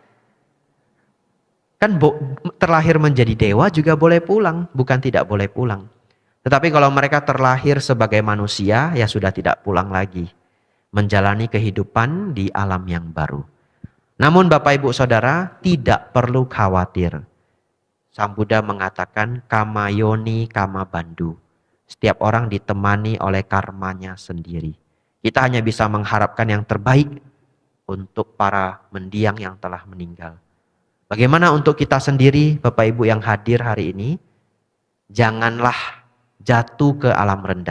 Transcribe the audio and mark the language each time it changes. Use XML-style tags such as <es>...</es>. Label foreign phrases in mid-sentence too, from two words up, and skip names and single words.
<id>Kan terlahir menjadi dewa juga boleh pulang, bukan tidak boleh pulang. Tetapi kalau mereka terlahir sebagai manusia, ya sudah tidak pulang lagi. Menjalani kehidupan di alam yang baru. Namun Bapak Ibu Saudara, tidak perlu khawatir. Sang Buddha mengatakan,</id> <pi>kama yoni kama bandu.</pi> <id>Setiap orang ditemani oleh karmanya sendiri. Kita hanya bisa mengharapkan yang terbaik untuk para mendiang yang telah meninggal. Bagaimana untuk kita sendiri, Bapak Ibu yang hadir hari ini? Janganlah jatuh ke alam rendah.</id>